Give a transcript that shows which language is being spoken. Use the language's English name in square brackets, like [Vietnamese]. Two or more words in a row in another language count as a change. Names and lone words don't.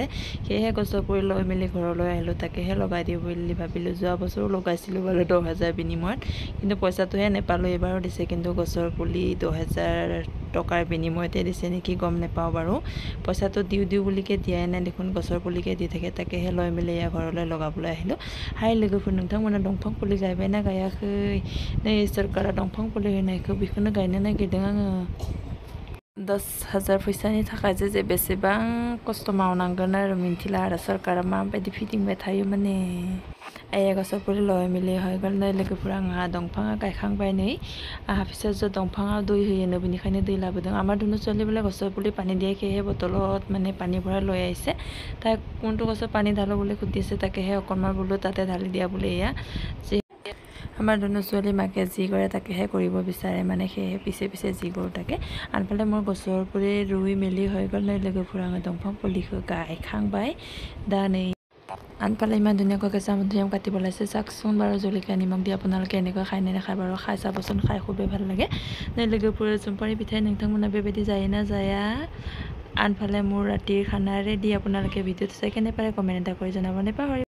[Assamese] সেয়েহে গছৰ পুলি লৈ মেলি ঘৰলৈ আহিলোঁ, তাকেহে লগাই দিওঁ বুলি ভাবিলোঁ। যোৱা বছৰো লগাইছিলোঁ বাৰু 10,000 বিনিময়ত, কিন্তু পইচাটোহে নেপালোঁ। এইবাৰো দিছে, কিন্তু গছৰ পুলি 10,000 টকাৰ বিনিময়তে দিছে নেকি, গম নাপাওঁ বাৰু। পইচাটো দিওঁ বুলিকৈ দিয়াই নাই দেখোন, গছৰ পুলিকে দি থাকে। তাকেহে লৈ মেলি এয়া ঘৰলৈ লগাবলৈ আহিলোঁ। [Bodo] हाय लोगोफोर, नोंथांमोना दंफां फुलि गायबायना गायाखै? नै सोरखारा दंफां फुलि होनायखौ बेखौनो गायनो नागिरदों आङो। 10,000 फैसानि थाखाय जे बेसेबां खस्थ' मावनांगोन आरो मिन्थिला आरो सोरखारा माबायदि फिदिंबाय थायो माने। आइया [Assamese] গছৰ পুলি লৈ মেলি [Bodo] हयगोन नै लोगोफोर, आंहा दंफाङा गायखांबाय नै। आंहा फिसाजो दंफाङाव दै होयोनो, बेनिखायनो दै लाबोदों। [Assamese] আমাৰ ধুনু ছোৱালী বোলে গছৰ পুলি পানী দিয়ে, সেয়েহে বটলত মানে পানী ভৰাই লৈ আহিছে। তাই কোনটো গছত পানী ঢালো বুলি সুধি আছে, তাকেহে অকণমান বোলো তাতে ঢালি দিয়া বুলি। এয়া আমাৰ ধুনু ছোৱালী মাকে যি কৰে তাকেহে কৰিব বিচাৰে, মানে সেয়েহে পিছে যি কৰোঁ তাকে। আনফালে মোৰ গছৰ পুলি ৰুই মেলি হৈ গ'ল [Bodo] नै लोगोफोर, आङो दंफां पुलिखौ गायखांबाय दा नै। [Assamese] আনফালে ইমান ধুনীয়াকৈ কেঁচা মধুৰিআম কাটিব ওলাইছে। চাওকচোন বাৰু, জলকীয়া নিমখ দি আপোনালোকে এনেকৈ খাই নে নাখায় বাৰু? খাই চাবচোন, খাই খুবেই ভাল লাগে। [Bodo] नै लोगोफोर, [Assamese] জোনপাৰি পিঠাই [Bodo] नोंथांमोना बेबायदि जायोना जाया? [Assamese] আনফালে মোৰ ৰাতিৰ খানা ৰেডি। আপোনালোকে ভিডিঅ'টো চাই কেনে পাৰে কমেণ্ট এটা কৰি জনাব নাপাহৰিব।